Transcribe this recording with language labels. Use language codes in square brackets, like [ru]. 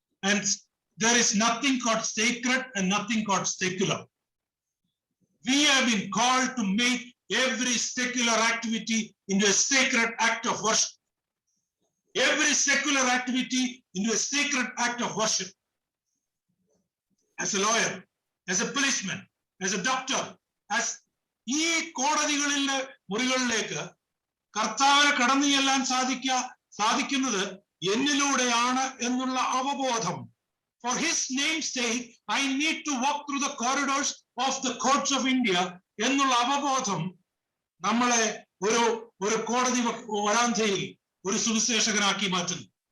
[en] And there is nothing called sacred and nothing called secular. We have been called to make every secular activity into a sacred act of worship. Every secular activity into a sacred act of worship. As a lawyer, as a policeman, as a doctor, as [ml] ഈ കോടതികളിലെ മുറികളിലേക്ക് കർത്താവിനെ കടന്നു ചെല്ലാൻ സാധിക്കുന്നത് എന്നിലൂടെയാണ് എന്നുള്ള അവബോധം. [en] For his name's sake, I need to walk through the corridors of the courts of India [ml] എന്നുള്ള അവബോധം നമ്മളെ ഒരു കോടതി വരാന്തയിൽ ഒരു സുവിശേഷകനാക്കി മാറ്റുന്നു.